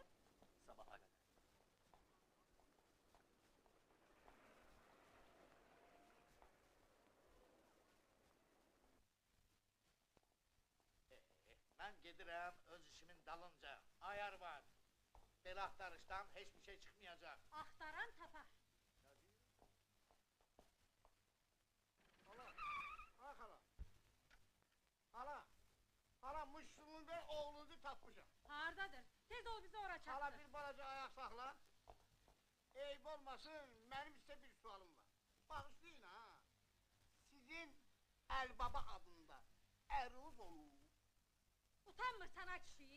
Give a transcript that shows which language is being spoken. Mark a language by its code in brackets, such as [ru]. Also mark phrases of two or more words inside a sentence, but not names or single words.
[az] sabaha qədər. Ben gedirəm öz işimin dalınca. Ayar var. Belə axtarışdan hiçbir şey çıkmayacak. Axtaran tapar. [tr] Hala, bak hala. [az] Hala, hala Muşlu'nun ve oğlunuzu tapmışım. Hardadır? Tez ol bizi ora çatdır. Hala bir balaca ayak sakla. Eyb olmasın, [tr] benim size [az] bir sualım var. Bağışlayın ha. Sizin Elbaba adında eriniz olur. Utanmırsan ha kişi.